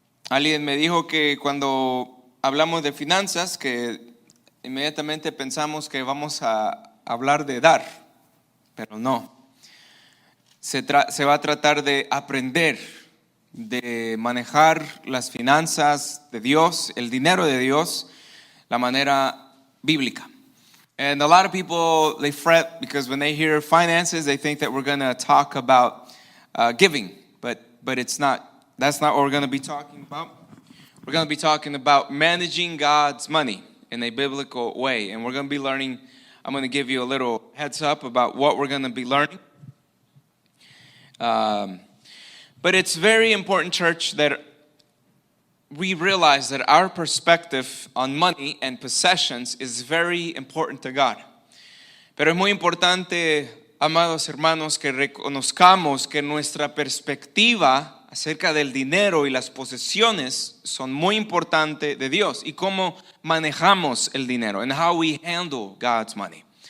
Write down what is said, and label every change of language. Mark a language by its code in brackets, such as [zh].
[es] Alguien me dijo que cuando hablamos de finanzas, que inmediatamente pensamos que vamos a hablar de dar, pero no. Se va a tratar de aprender, de manejar las finanzas de Dios, el dinero de Dios, la manera bíblica. [en] And a lot of people, they fret because when they hear finances, they think that we're going to talk about giving, but it's not. That's not what we're going to be talking about. We're going to be talking about managing God's money in a biblical way, and we're going to be learning. I'm going to give you a little heads up about what we're going to be learning. But it's very important, church, that we realize that our perspective on money and possessions is very important to God. [es] Pero es muy importante, amados hermanos, que reconozcamos que nuestra perspectiva acerca del dinero y las posesiones son muy importantes de Dios y cómo manejamos el dinero, [en] and how we handle God's money.